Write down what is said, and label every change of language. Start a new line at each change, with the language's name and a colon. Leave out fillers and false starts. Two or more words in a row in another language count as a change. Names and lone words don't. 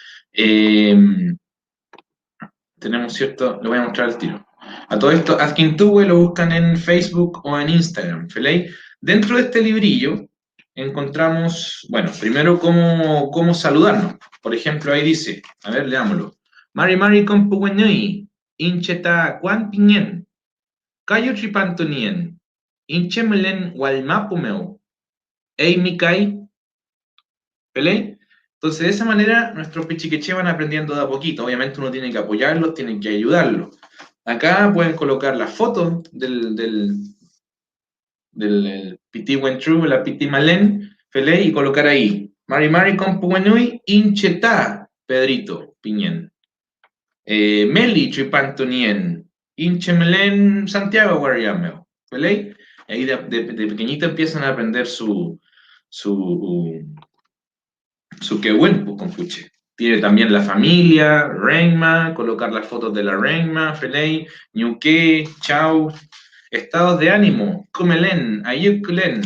Spanish: Tenemos, ¿cierto? Lo voy a mostrar al tiro. A todo esto, Azquintúe lo buscan en Facebook o en Instagram, ¿feley? Dentro de este librillo encontramos, bueno, primero cómo saludarnos, Por ejemplo, ahí dice, a ver, leámoslo.
Mapuche: Mari Mari Compugueñui, Incheta Juan Piñen, Cayo Tripantonien, Inchemelen Walmapumeu, Eimikai,
Spanish: ¿vale? Entonces, de esa manera, nuestros pichiqueche van aprendiendo de a poquito. Obviamente, uno tiene que apoyarlos, tiene que ayudarlos. Acá pueden colocar la foto del Piti Wentrú, la Piti Malen, ¿vale? Y colocar ahí.
Mapuche: Mari Mari Compuguenui, Inchetá, Pedrito Piñén. Meli Tripantonien, Inchemelen Santiago Guariameo, ¿vale?
Spanish: Ahí de pequeñito empiezan a aprender su quehuen, pues, compuche. Tiene también la familia, Renma, colocar las fotos de la Renma, Felei, Ñuque, Chau, estados de ánimo, Kumelen, Ayukulen.